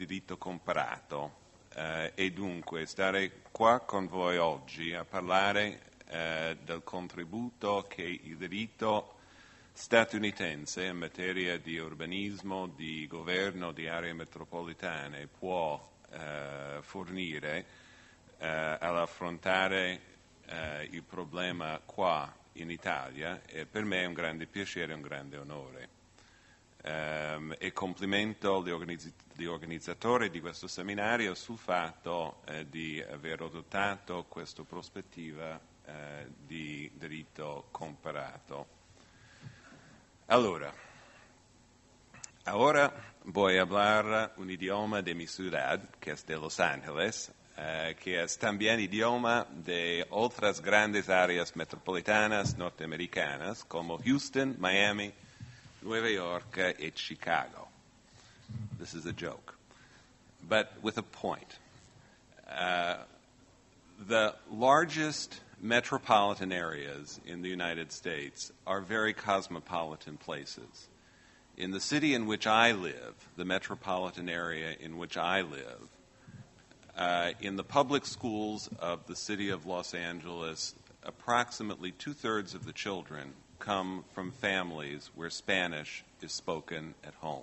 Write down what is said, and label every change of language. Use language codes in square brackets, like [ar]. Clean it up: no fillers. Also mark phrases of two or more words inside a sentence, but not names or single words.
[it] diritto comparato e dunque stare qua con voi oggi a parlare del contributo che il diritto statunitense in materia di urbanismo, di governo di aree metropolitane può fornire all'affrontare il problema qua in Italia, e per me è un grande piacere e un grande onore. E complimento gli organizzatori di questo seminario sul fatto di aver adottato questa prospettiva di diritto comparato. [es] Ahora voy a hablar un idioma de mi ciudad, que es de Los Ángeles, que es también idioma de otras grandes áreas metropolitanas norteamericanas como Houston, Miami, Nueva York y Chicago. [en] This is a joke, but with a point. The largest metropolitan areas in the United States are very cosmopolitan places. In the city in which I live, the metropolitan area in which I live, in the public schools of the city of Los Angeles, approximately 2/3 of the children come from families where Spanish is spoken at home.